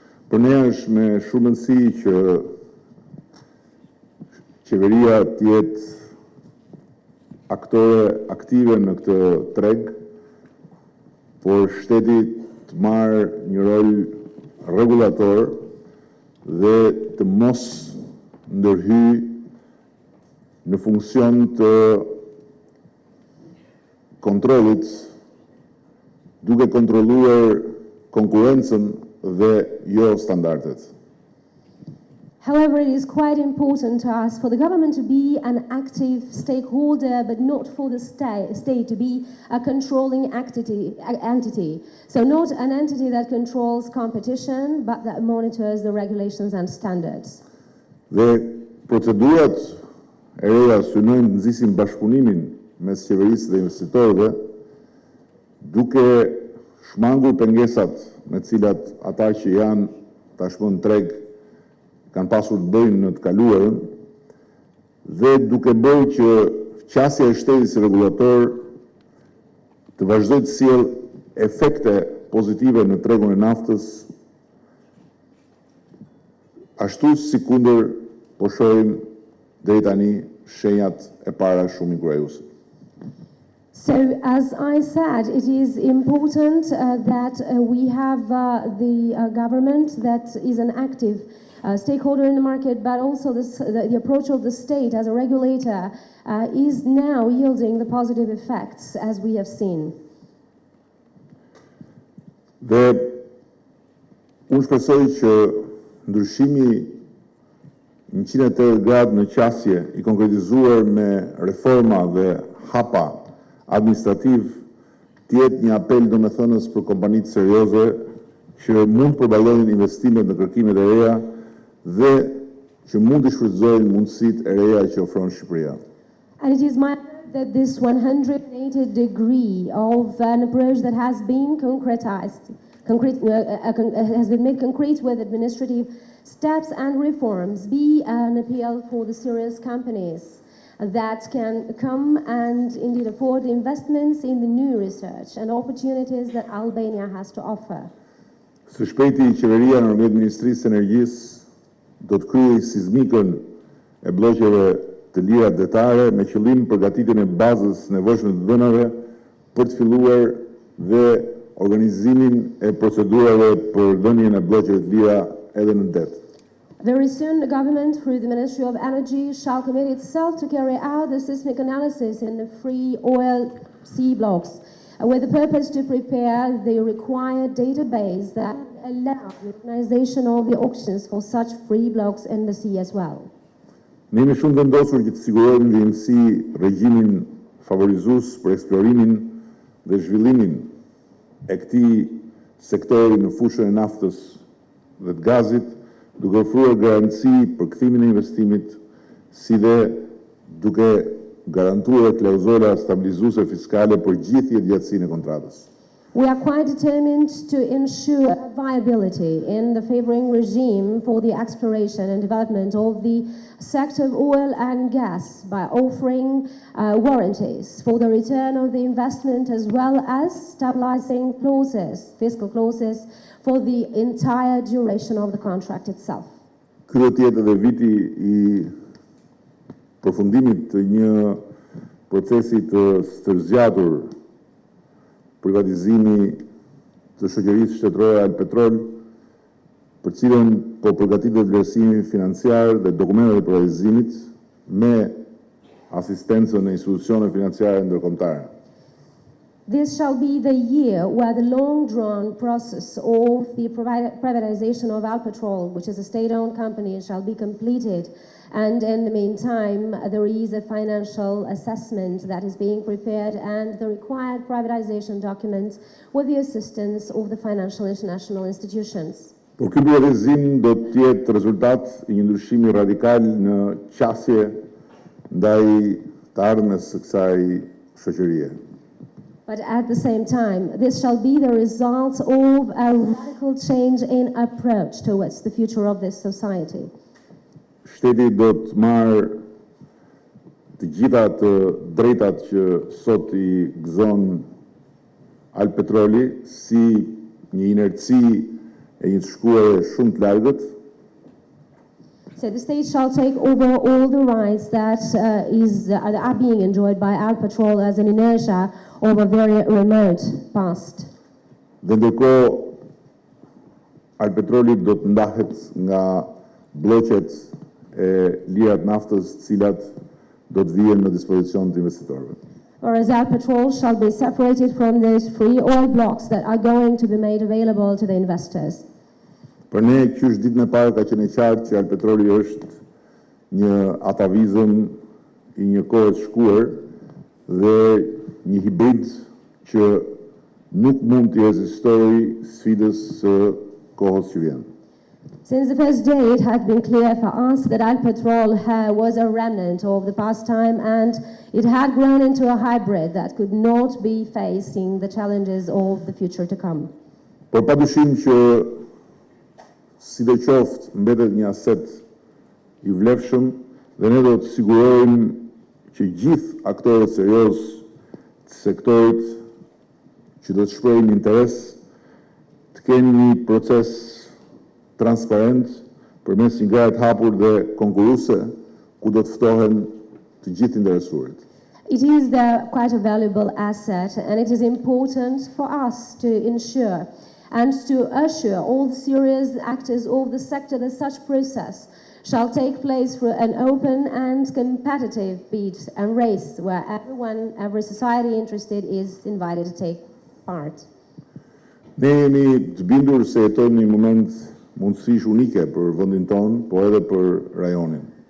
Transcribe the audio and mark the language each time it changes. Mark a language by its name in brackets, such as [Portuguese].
[Albanian] Për ne është me shumë rëndësi që qeveria të jetë aktore aktive në këtë treg, por shteti të marrë një rol rregullator dhe të mos ndërhyjë në funksion të kontrollit, duke kontrolluar konkurrencën dhe jo standardet. [English] However, it is quite important to us for the government to be an active stakeholder, but not for the state to be a controlling entity. So not an entity that controls competition, but that monitors the regulations and standards. [Albanian] Dhe procedurat e reja synojnë të nxisin bashkëpunimin mes qeverisë dhe investitorëve, duke shmangur pengesat me cilat ata që janë tashmë në treg kanë pasur të bëjnë në të kaluarën, dhe duke bërë që qasja e shtetit si regulator të vazhdojë të sjellë efekte pozitive në tregun e naftës, ashtu sikundër po shohim deri tani shenjat e para shumë inkurajuese. [English] So, as I said, it is important that we have the government that is an active stakeholder in the market, but also the approach of the state as a regulator is now yielding the positive effects, as we have seen. [Albanian] Dhe unë shpresoj që ndryshimi 180 gradë në qasje i konkretizuar me reforma dhe hapa administrativ të jetë një apel domethënës për kompanitë serioze që mund të përballojnë investimet në kërkimet e reja dhe që mund të shfrytëzojnë mundësitë e reja që ofron Shqipëria. [English] And it is my hope that this 180-degree of an approach that has been concretized, has been made concrete with administrative steps and reforms, be an appeal for the serious companies that can come and indeed afford investments in the new research and opportunities that Albania has to offer. [Albanian] Së shpejti, qeveria nëpërmjet Ministrisë së Energjisë do të kryejë seizmikën e blloqeve të lira detare me qëllim përgatitjen e bazës nevojshme të dhënave për të filluar dhe organizimin e procedurave për dhënien e blloqeve të lira edhe në det. [English] Very soon, the government, through the Ministry of Energy, shall commit itself to carry out the seismic analysis in the free oil sea blocks, with the purpose to prepare the required database that allow the organization of the auctions for such free blocks in the sea as well. [Albanian] Ne jemi shumë vendosur që të sigurojmë vijimësi regjimin favorizues për eksplorimin dhe zhvillimin e këtij sektori në fushën e naftës dhe të gazit, duke ofruar garanci për kthimin e investimit, si dhe duke garantuar klauzola stabilizuese fiskale për gjithë jetëgjatësinë e kontratës. [English] We are quite determined to ensure viability in the favoring regime for the exploration and development of the sector of oil and gas by offering warranties for the return of the investment as well as stabilizing clauses, fiscal clauses, for the entire duration of the contract itself. [Albanian] Ky do të jetë edhe viti I përfundimit të një procesi të stërzgjatur privatizimi të shoqërisë shtetërore Alpetrol, për cilën po përgatitet vlerësimi financiar dhe dokumentet e privatizimit me asistencën e institucioneve financiare ndërkombëtare. [English] This shall be the year where the long-drawn process of the privatization of Alpetrol, which is a state-owned company, shall be completed. And in the meantime, there is a financial assessment that is being prepared and the required privatization documents with the assistance of the financial international institutions. [Albanian] Por ky privatizim do të jetë rezultat I një ndryshimi radikal në qasje ndaj të ardhmes së kësaj shoqërie. [English] But at the same time, this shall be the result of a radical change in approach towards the future of this society. [Albanian] Shteti do të marrë të gjitha të drejtat që sot I gëzon Alpetroli si një inerci e një të shkuare shumë të largët. [English] So the state shall take over all the rights that are being enjoyed by Alpetrol as an inertia of a very remote past. [Albanian] Dhe ndërkohë Alpetroli do të ndahet nga Blloqet e lirat naftës, të cilat do të vijen në dispozicion të investitorëve. [English] Whereas Alpetrol shall be separated from those free oil blocks that are going to be made available to the investors. [Albanian] Për ne, qysh ditën e parë ka qenë qartë që Alpetroli është një atavizëm I një kohë të shkuar dhe një hibrid që nuk mund të rezistojë sfidës së kohës që vjen. [English] Since the first day, it had been clear for us that Alpetrol was a remnant of the past time and it had grown into a hybrid that could not be facing the challenges of the future to come. [Albanian] Por padyshim që sidoqoftë mbetet një aset I vlefshëm dhe ne do të sigurojmë që gjithë aktorët serioz të sektorit që do të shprehin interes të kenë një proces transparent përmes një gaje të hapur dhe konkurruese ku do të ftohen të gjithë interesuarit. [English] It is quite a valuable asset and it is important for us to ensure and to assure all the serious actors of the sector that such process shall take place through an open and competitive bid and race where every society interested is invited to take part. [Albanian] Ne jemi të bindur se jetojmë një moment mundësish unike për vendin tonë, po edhe për rajonin.